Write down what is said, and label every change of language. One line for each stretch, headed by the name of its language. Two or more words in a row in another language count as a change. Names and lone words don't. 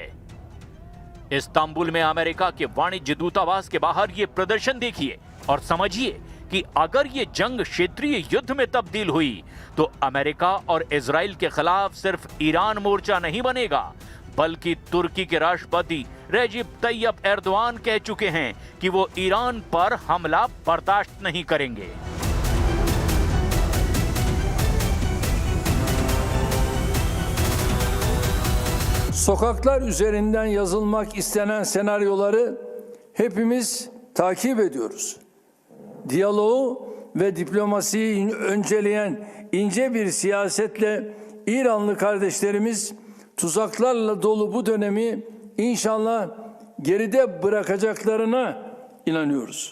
Hindi: इस्तांबुल में अमेरिका के वाणिज्य दूतावास के बाहर ये प्रदर्शन देखिए और समझिए कि अगर ये जंग क्षेत्रीय युद्ध में तब्दील हुई तो अमेरिका और इजराइल के खिलाफ सिर्फ ईरान मोर्चा नहीं बनेगा, बल्कि तुर्की के राष्ट्रपति रेजिब तैयब एर्दोआन कह चुके हैं कि वो ईरान पर हमला बर्दाश्त नहीं करेंगे।
Turkish: Sokaklar üzerinden yazılmak istenen senaryoları hepimiz takip ediyoruz. Diyaloğu ve diplomasiyi önceleyen ince bir siyasetle İranlı kardeşlerimiz tuzaklarla dolu bu dönemi İnşallah geride bırakacaklarına inanıyoruz.